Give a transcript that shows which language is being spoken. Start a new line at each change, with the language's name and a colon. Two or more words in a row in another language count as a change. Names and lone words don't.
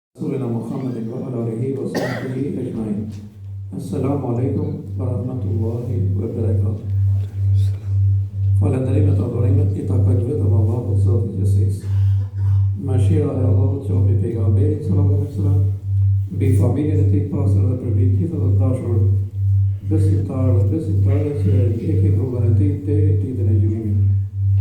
Arabic: رسولنا محمد وعلى آله وصحبه أجمعين. السلام عليكم ورحمة الله وبركاته.
Albanian: Falënderimet e adhurimet i takojnë vetëm Allahut Zotit Gjithësisë. Mëshira e Allahut që mbi pejgamberin
Arabic: صلى الله عليه وسلم,
Albanian: mbi familjen e tij pastër dhe për gjithë të dashur besimtarë dhe besimtare që ndjekin rrugën e tij deri në ditën e gjykimit.